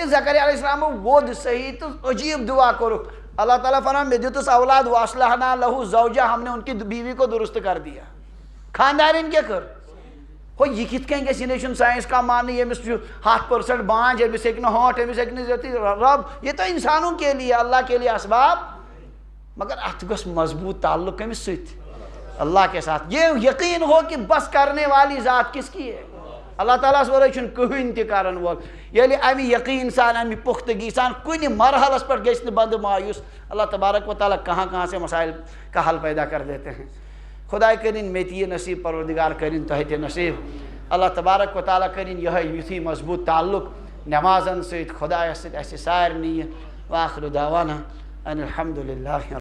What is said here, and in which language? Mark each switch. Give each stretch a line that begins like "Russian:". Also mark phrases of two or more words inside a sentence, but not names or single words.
Kashmiri: زکریا علیہ السلامو ووٚد صحیح تہٕ عجیٖب دعا کوٚرُکھ اللہ تعالیٰ فرمان مےٚ دِتُس اولاد
Arabic: واصلحنا لہو زوجہ
Urdu: ہم نے ان کی بیوی کو درست کر دیا
Kashmiri: خاندارٮ۪ن کیٛاہ کٔر ہو یہِ کِتھ کٔنۍ گژھِ یہِ نَے چھُنہٕ ساینس کانٛہہ ماننہٕ ییٚمِس چھُ 100% بانج أمِس ہیٚکہِ نہٕ ہٲنٛٹ أمِس ہیٚکہِ نہٕ ضٔرتھٕے رب
Urdu: یہ تو انسانوں کے لیے اللہ کے لیے اسباب
Kashmiri: مگر اتھ گوٚژھ مضبوط تعلق کٔمِس سۭتۍ
Urdu: اللہ کے ساتھ یہ یقین ہو کہ بس کرنے والی ذات کس کی ہے اللہ تعالیٰ
Kashmiri: ورٲے چھُنہٕ کٕہٕنۍ تہِ کَرن وول ییٚلہِ اَمہِ یقیٖن سان اَمہِ پُختگی سان کُنہِ مرحلس پٮ۪ٹھ گژھِ نہٕ بندٕ مایوٗس
Urdu: اللہ تبارک و تعالیٰ کہاں سے مسائل کا حل پیدا کر دیتے ہیں
Kashmiri: خدائے کٔرِنۍ مےٚ تہِ یہِ نصیٖب پروردگار کٔرِنۍ تۄہہِ تہِ نصیٖب
Arabic: اللہ تبارک و تعالیٰ
Kashmiri: کٔرِنۍ یِہوٚے یُتھُے مضبوٗط تعلق نٮ۪مازن سۭتۍ خۄدایس سۭتۍ اَسہِ سارنٕے یہِ
Arabic: وآخر دعوانا ان الحمدُ للہ